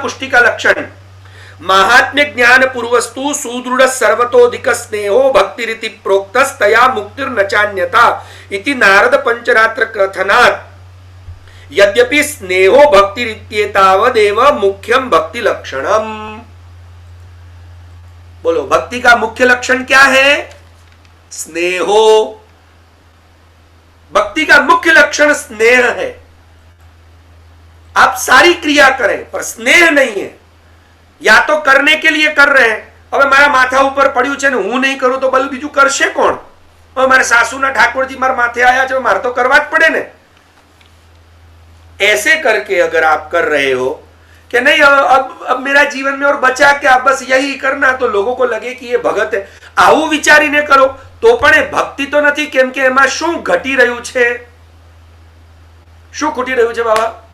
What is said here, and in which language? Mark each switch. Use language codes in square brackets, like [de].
[hi] पुष्टि का लक्षण, [sa] महात्म्य ज्ञान पूर्वस्तु सुदृढ़ सर्वतोधिक स्नेहो भक्तिरिति प्रोक्तस्तया मुक्तिर्नचान्यता इति नारद पंचरात्र कथनात् यद्यपि स्नेहो भक्तिरित्येतावदेव मुख्यम भक्ति लक्षणम. [hi] बोलो, भक्ति का मुख्य लक्षण क्या है? स्नेहो. भक्ति का मुख्य लक्षण स्नेह है. आप सारी क्रिया करें पर स्नेह नहीं है. या तो करने के लिए कर रहे हैं, [gu] હવે મારા માથા ઉપર પડ્યું છે ને હું નહીં કરું તો બલ બીજું કરશે કોણ? હવે મારા સાસુના ઠાકોરજી મારા માથે આયા છે, મારે તો કરવા જ પડે ને. [hi] ऐसे करके अगर आप कर रहे हो कि नहीं अब मेरा जीवन में और बचा क्या, बस यही करना, तो लोगों को लगे कि ये भगत है. [gu] આવું વિચારીને કરો તો પણ એ ભક્તિ તો નથી. કેમ કે એમાં શું ઘટી રહ્યું છે? શું ખૂટી રહ્યું છે બાબા?